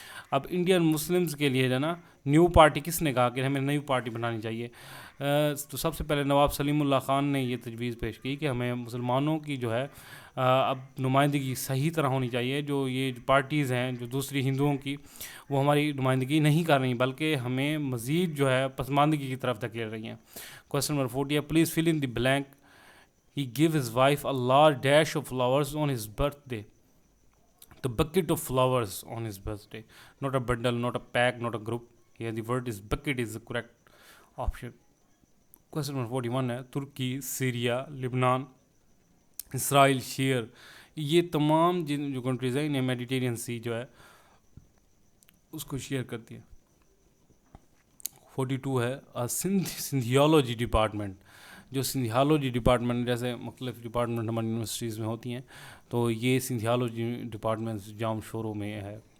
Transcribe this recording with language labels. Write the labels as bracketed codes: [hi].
[ur] اب Indian Muslims کے لیے جو ہے نا نیو پارٹی کس نے کہا کہ ہمیں نئی پارٹی بنانی چاہیے؟ تو سب سے پہلے نواب سلیم اللہ خان نے یہ تجویز پیش کی کہ ہمیں مسلمانوں کی جو ہے اب نمائندگی صحیح طرح ہونی چاہیے. جو یہ پارٹیز ہیں جو دوسری ہندوؤں کی, وہ ہماری نمائندگی نہیں کر رہی, بلکہ ہمیں مزید جو ہے پسماندگی کی طرف دھکیل رہی ہیں. [en] Question number 40 ہے, please fill in the blank. He gave his wife a large dash of flowers on his birthday. The bucket of flowers on his birthday, not a bundle, not a pack, not a group. Here the word is bucket is the correct option. Question number 41 [ur] ہے, ترکی, Syria, لبنان, اسرائیل, share, یہ تمام جو countries ہیں انہیں میڈیٹیرین سی جو ہے اس کو شیئر کرتی ہیں. 42 ہے, سندھیالوجی ڈپارٹمنٹ. جو سندھیالوجی ڈپارٹمنٹ جیسے مختلف ڈپارٹمنٹ ہماری یونیورسٹیز میں ہوتی ہیں, تو یہ سندھیالوجی ڈپارٹمنٹ جام شوروں میں ہے.